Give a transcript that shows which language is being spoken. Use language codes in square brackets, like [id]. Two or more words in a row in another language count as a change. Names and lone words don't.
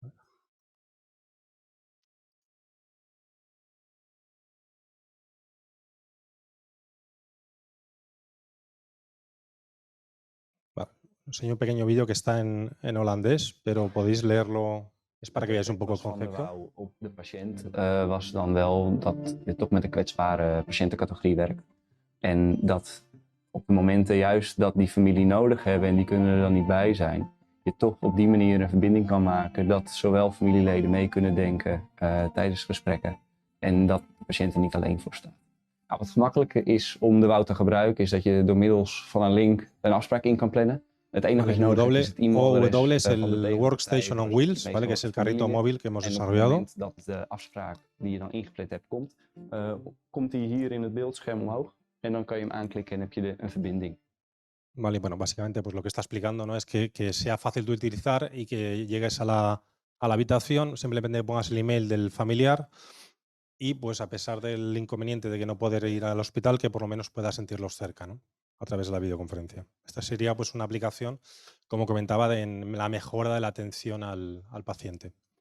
[es] Vale. Os enseño un pequeño vídeo que está en holandés, pero podéis leerlo. Es para que veáis un poco el concepto. [nl] Op de patiënt was dan wel dat je toch met een kwetsbare patiëntencategorie werkt. En dat op de momenten juist dat die familie nodig hebben en die kunnen er dan niet bij zijn, je toch op die manier een verbinding kan maken dat zowel familieleden mee kunnen denken tijdens gesprekken en dat de patiënt er niet alleen voor staat. Nou, wat gemakkelijker is om de WOW te gebruiken is dat je door middels van een link een afspraak in kan plannen. Het enige wat je nodig hebt is het e-mailadres [es] OW es [nl] van de [es] el [nl] tegenpartij [en] Workstation on [nl] waar je [en] Wheels, [nl] mee [es] ¿vale? Que es el [nl] familie [es] carrito [nl] wil. [es] móvil que hemos [nl] En op het [es] desarrollado. [nl] moment dat de afspraak die je dan ingepland hebt komt, komt die hier in het beeldscherm omhoog. En dan kan je hem aanklikken en heb je een verbinding. [es] Vale, bueno, básicamente pues lo que está explicando, ¿no? Es que sea fácil de utilizar y que llegues a la habitación, simplemente pongas el email del familiar y pues a pesar del inconveniente de que no poder ir al hospital, que por lo menos puedas sentirlos cerca, ¿no? A través de la videoconferencia. Esta sería pues una aplicación, como comentaba, en la mejora de la atención al paciente.